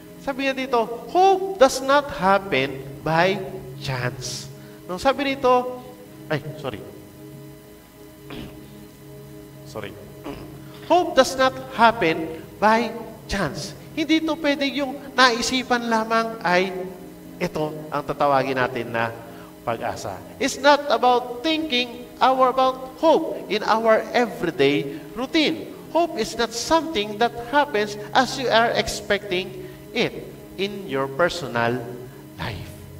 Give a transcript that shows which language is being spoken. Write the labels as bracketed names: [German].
[Filipino] Sabi niya dito, [English] hope does not happen by chance. No, [Filipino] sabi dito, [English] hope does not happen by chance. [Filipino] Hindi ito pwede yung naisipan lamang ay ito ang tatawagin natin na pag-asa. [English] It's not about thinking about hope in our everyday routine. Hope is not something that happens as you are expecting it in your personal life.